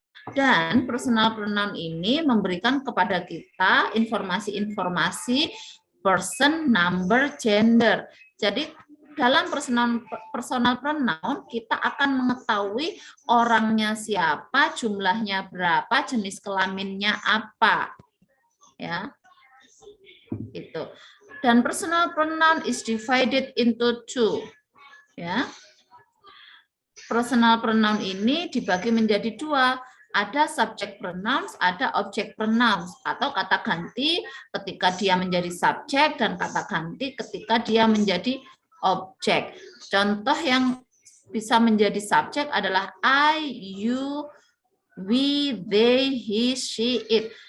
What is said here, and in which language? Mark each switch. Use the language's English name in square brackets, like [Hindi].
[Indonesian] Dan personal pronoun ini memberikan kepada kita informasi-informasi person, number, gender. Jadi dalam personal pronoun kita akan mengetahui orangnya siapa, jumlahnya berapa, jenis kelaminnya apa. Ya. Itu. [English] Dan personal pronoun is divided into two. [Indonesian] Ya. Personal pronoun ini dibagi menjadi dua. Ada subject pronouns, ada object pronouns, atau kata ganti ketika dia menjadi subjek dan kata ganti ketika dia menjadi objek. Contoh yang bisa menjadi subjek adalah I, you, we, they, he, she, it.